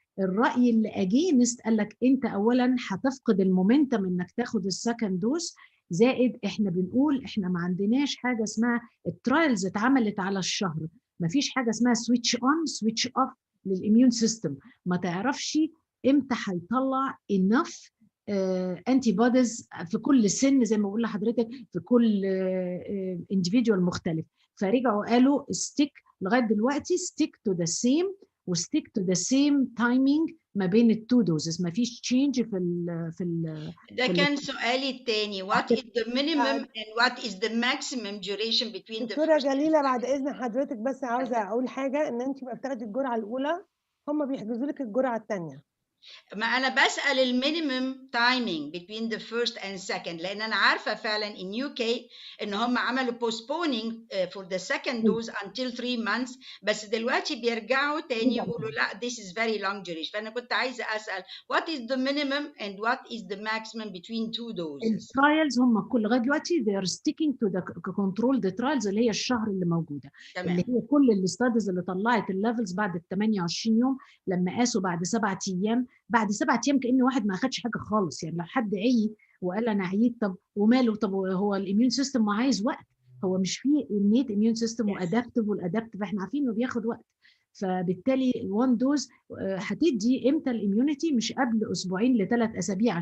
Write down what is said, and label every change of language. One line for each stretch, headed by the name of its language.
Arabic: الراي اللي اجينست قال لك انت اولا هتفقد المومنتم انك تاخد السكند دوز، زائد احنا بنقول احنا ما عندناش حاجه اسمها الترايلز اتعملت على الشهر، ما فيش حاجه اسمها
English: سويتش اون سويتش اوف
Arabic: للاميون سيستم، ما تعرفش امتى هيطلع انف انتي بوديز في كل سن زي ما بقول لحضرتك، في كل انديفيدوال مختلف. فرجعوا قالوا ستيك لغايه دلوقتي
English: stick to the same وستيك to the same timing
Arabic: ما بين التو دوزز، ما فيش تشينج ده كان سؤالي الثاني.
English: what is the minimum and what is the maximum duration between the
Arabic: دكتورة
English: first
Arabic: جليلة بعد إذن حضرتك بس عاوزة أقول حاجة، إن أنت بتاخدي الجرعة الأولى هم بيحجزوا لك الجرعة الثانية. ما أنا بسأل المينيمم تايمينج
English: between the first and second،
Arabic: لأن أنا عارفة فعلا
English: in UK
Arabic: إن هم عملوا
English: postponing for the second dose until 3 months،
Arabic: بس دلوقتي بيرجعوا تاني يقولوا لا
English: this is very long duration.
Arabic: فأنا كنت عايزة أسأل
English: what is the minimum and what is the maximum between 2 doses؟
Arabic: الترايلز هم كل لغايه دلوقتي
English: they are sticking to the controlled trials
Arabic: اللي هي الشهر اللي موجوده، تمام. اللي هي كل الاستاديز اللي طلعت الليفلز بعد ال 28 يوم لما قاسوا بعد 7 ايام، بعد 7 ايام كأن واحد ما اخدش حاجه خالص، يعني لو حد عي وقال انا عييت طب وماله، طب هو الاميون سيستم ما عايز وقت، هو مش فيه النيت اميون سيستم وادابتيف، والادابتيف احنا عارفين انه بياخد وقت، فبالتالي الوان دوز هتدي امتى الاميونيتي؟ مش قبل اسبوعين ل3 اسابيع.